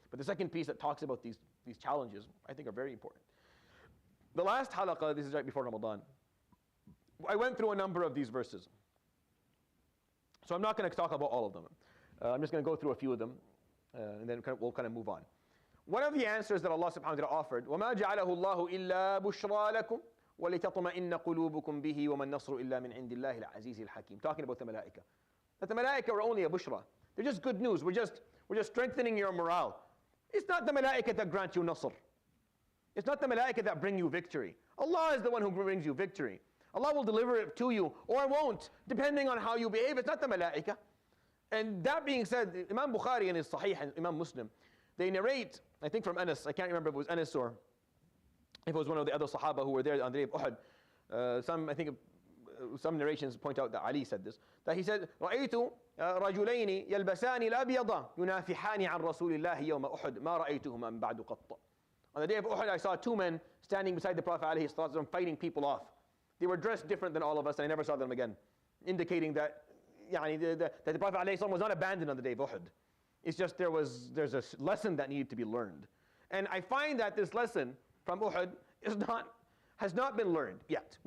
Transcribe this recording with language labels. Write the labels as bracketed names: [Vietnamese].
[English] But the second piece that talks about these challenges, I think are very important. The last halaqah, this is right before Ramadan, I went through a number of these verses. So I'm not going to talk about all of them. I'm just going to go through a few of them, and then we'll kind of move on. One of the answers that Allah subhanahu wa ta'ala offered, [Arabic] وَمَا جَعَلَهُ اللَّهُ إِلَّا بُشْرَى لَكُمْ وَلِتَطْمَئِنَّ قُلُوبُكُمْ بِهِ وَمَا النَّصْرُ إِلَّا مِنْ عِنْدِ اللَّهِ الْعَزِيزِ الْحَكِيمِ. [English] Talking about the malaika. That the malaika are only a bushra. They're just good news. We're just strengthening your morale. It's not the malaika that grant you nasr. It's not the malaika that bring you victory. Allah is the one who brings you victory. Allah will deliver it to you or won't, depending on how you behave. It's not the malaika. And that being said, Imam Bukhari in his Sahih and Imam Muslim, they narrate, I think from Anas, I can't remember if it was Anas or if it was one of the other Sahaba who were there on the day of Uhud. Some narrations point out that Ali said this, that he said, [Arabic] رَأَيْتُ رَجُلَيْنِ يَلْبَسَانِ الْأَبْيَضَ يُنَافِحَانِ عَنْ رَسُولِ اللَّهِ يَوْمَ أُحُدٍ مَا رَأَيْتُهُمَا مِنْ بَعْدُ قَطَّ. [English] On the day of Uhud, I saw two men standing beside the Prophet ﷺ fighting people off. They were dressed different than all of us, and I never saw them again, indicating that the Prophet ﷺ was not abandoned on the day of Uhud. It's just there's a lesson that needed to be learned. And I find that this lesson from Uhud has not been learned yet.